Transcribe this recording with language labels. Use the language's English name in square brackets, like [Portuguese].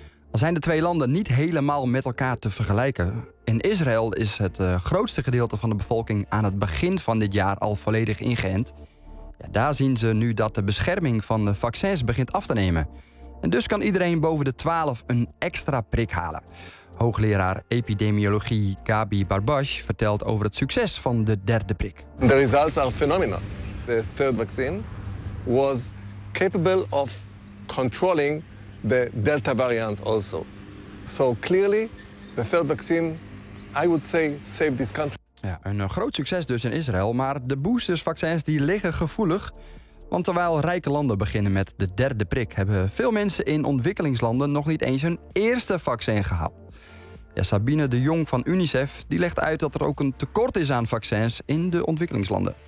[Dutch] Al zijn de twee landen niet helemaal met elkaar te vergelijken. In Israël is het grootste gedeelte van de bevolking aan het begin van dit jaar al volledig ingeënt. Ja, daar zien ze nu dat de bescherming van de vaccins begint af te nemen. En dus kan iedereen boven de 12 een extra prik halen. Hoogleraar epidemiologie Gabi Barbash vertelt over het succes van de derde prik. [English] The results are phenomenal. The third vaccine was capable of controlling the Delta variant also. So clearly, the third vaccine, I would say, saved this country. [Dutch] Ja, een groot succes dus in Israël, maar de boostersvaccins die liggen gevoelig. Want terwijl rijke landen beginnen met de derde prik, hebben veel mensen in ontwikkelingslanden nog niet eens hun eerste vaccin gehad. Ja, Sabine de Jong van UNICEF die legt uit dat er ook een tekort is aan vaccins in de ontwikkelingslanden.